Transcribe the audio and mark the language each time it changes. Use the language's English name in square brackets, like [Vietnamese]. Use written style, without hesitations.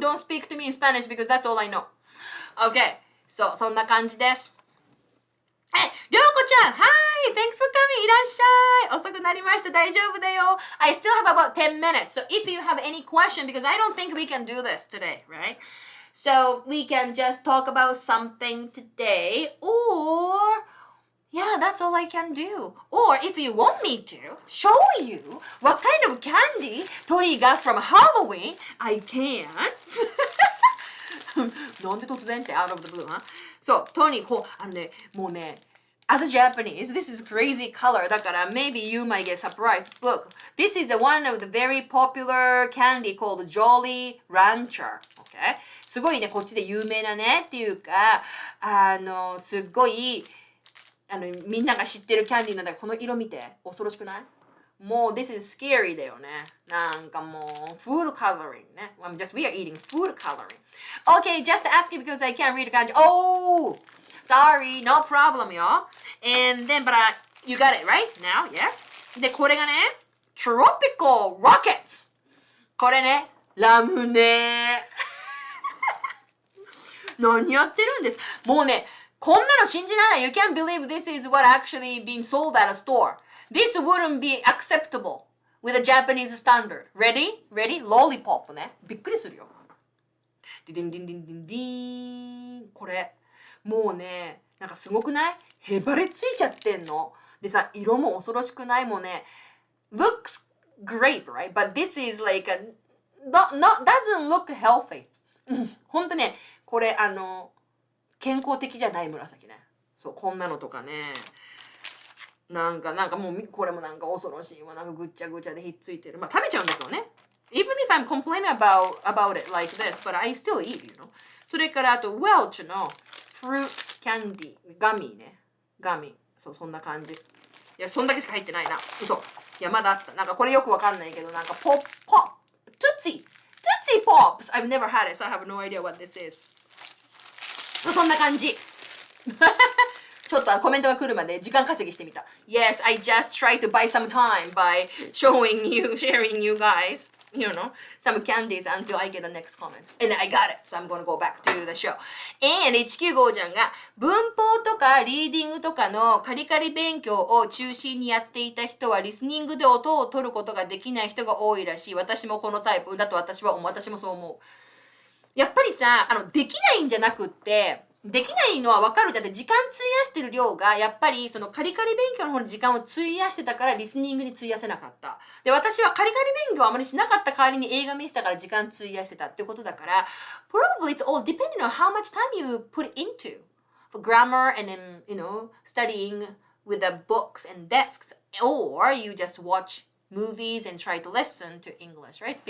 [English] Don't speak to me in Spanish because that's all I know. Okay, so [Japanese] そんな感じです。 [English] りょうこちゃん、Hi! Thanks for coming! [Japanese] いらっしゃい！遅くなりました。大丈夫だよ。 [English] I still have about 10 minutes. So if you have any question, because I don't think we can do this today, right? So we can just talk about something today, or yeah, that's all I can do. Or if you want me to show you what kind of candy Tori got from Halloween, I can. [Japanese] なんで突然って [English] out of the blue, huh? [Japanese] そう、トニー、もうね、 [English] as a Japanese, this is crazy color. だから、maybe you might get surprised. Look, this is the one of the very popular candy called Jolly Rancher. Okay? [Japanese] すごいね、こっちで有名なね、っていうか、すっごい、みんなが知ってるキャンディーなんだけど、この色見て、恐ろしくない？ [English] もう、this is scary [Japanese] だよね。なんかもう、food coloring ね。 [English] we are eating food coloring. Okay, just asking because I can't read the kanji. Oh! Sorry, no problem, y'all. And then, but you got it, right? Now, yes? [Japanese] で、これがね、tropical rockets! これね、ラムネ。何やってるんです？もうね、こんなの信じられない。 [English] You can't believe this is what actually being sold at a store.This wouldn't be acceptable with a Japanese standard. Ready? Ready? Lollipop ね。 [Japanese] びっくりするよ。ディディンディンディンディンディン。これ。もうね、なんかすごくない？へばれついちゃってんの。でさ、色も恐ろしくない？もうね、 [English] looks great, right? But this is like doesn't look healthy. [Japanese] ほんとね、これ健康的じゃない紫ね。そう、こんなのとかね。なんかもうこれもなんか恐ろしいわ。なんかぐっちゃぐちゃでひっついてる。まあ食べちゃうんだけどね。 [English] Even if I'm complaining about it like this, but I still eat, you know. [Japanese] それからあと Welch の Fruit Candy ガミね。ガミ。そう、そんな感じ。いや、そんだけしか入ってないな。嘘。いや、まだあった。なんかこれよくわかんないけど、なんかポッ、Tootsie Pops! [English] I've never had it, so I have no idea what this is. [Japanese] そんな感じ。ちょっとコメントが来るまで時間稼ぎしてみた。 [English] Yes, I just try to buy some time by sharing you guys, you know, some candies until I get the next comment. And I got it, so I'm going to go back to the show. [Japanese] And 195ちゃんが文法とかリーディングとかのカリカリ勉強を中心にやっていた人はリスニングで音を取ることができない人が多いらしい。私もこのタイプだと私もそう思う。やっぱりさ、できないんじゃなくって、できないのは分かるじゃん。時間費やしてる量が、やっぱりそのカリカリ勉強の方に時間を費やしてたからリスニングに費やせなかった。で、私はカリカリ勉強をあまりしなかった代わりに映画見せたから時間費やしてたっていうことだから、 [English] probably it's all depending on how much time you put into for grammar and then, you know, studying with the books and desks, or you just watch movies and try to listen to English, right?